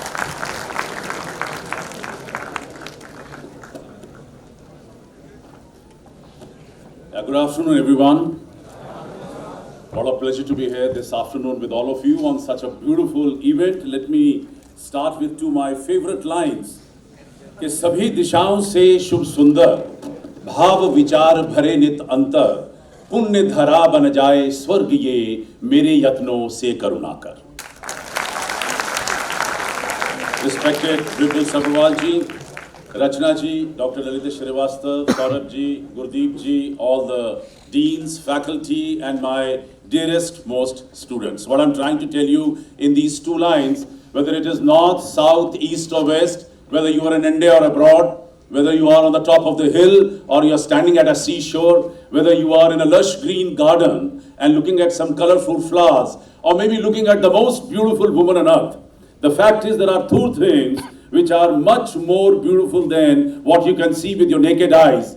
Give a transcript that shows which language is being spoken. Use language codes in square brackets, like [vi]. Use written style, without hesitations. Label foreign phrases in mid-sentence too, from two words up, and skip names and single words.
[en] Good afternoon, everyone. What a pleasure to be here this afternoon with all of you on such a beautiful event. Let me start with two of my favorite lines. [hi] कि सभी दिशाओं से शुभ सुंदर भाव विचार भरे नित अंतर पुण्य धरा बन जाए स्वर्ग ये मेरे यत्नों से करुणा कर. [en] Respected Vipul Sabharwal ji, Rachna ji, Dr. Lalita Shrivastava, Saurabh ji, Gurdeep ji, all the deans, faculty, and my dearest most students. What I'm trying to tell you in these two lines, whether it is north, south, east or west, whether you are in India or abroad, whether you are on the top of the hill or you are standing at a seashore, whether you are in a lush green garden and looking at some colorful flowers, or maybe looking at the most beautiful woman on earth, the fact is there are two things which are much more beautiful than what you can see with your naked eyes.